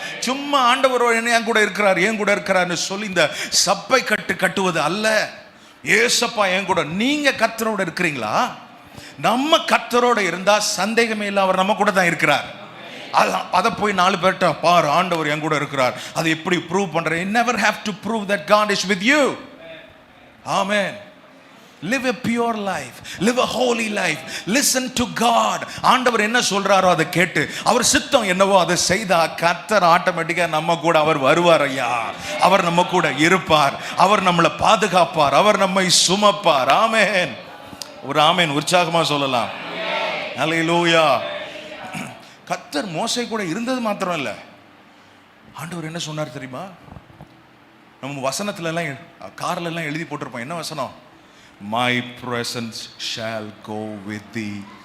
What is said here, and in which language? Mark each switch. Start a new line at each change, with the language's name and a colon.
Tamil: சும்மா ஆண்டவரோடு என் கூட இருக்கிறார்னு சொல்லி இந்த சப்பை கட்டுவது அல்ல. ஏசப்பா என் கூட, நீங்க கர்த்தரோடு இருக்கிறீங்களா? நம்ம கர்த்தரோட இருந்தா சந்தேகமே இல்லை, அவர் நம்ம கூட தான் இருக்கிறார். அதை போய் 4 பேர்ட்ட பாரு, ஆண்டவர் என் கூட இருக்கிறார், அதை எப்படி ப்ரூவ் பண்ற?
English: You never have to prove that God is with you. Amen. Live a pure life, live a holy life, listen to God.
Tamil: ஆண்டவர் என்ன சொல்றாரோ அதை கேட்டு அவர் சித்தம் என்னவோ அதை செய்தா கர்த்தர் ஆட்டோமேட்டிக்கா நம்ம கூட அவர் வருவார். ஐயா, அவர் நம்ம கூட இருப்பார், அவர் நம்மளை பாதுகாப்பார், அவர் நம்மை சுமப்பார். ஆமென். ஒரு ஆமென் உற்சாகமா சொல்லலாம். ஹல்லேலூயா. கர்த்தர் மோசே கூட இருந்தது மாத்திரம் இல்ல, ஆண்டவர் என்ன சொன்னார் தெரியுமா? நம்ம வசனத்துல எல்லாம் கார்ல எல்லாம் எழுதி போட்டிருப்போம். என்ன வசனம்?
English: My presence shall go with thee.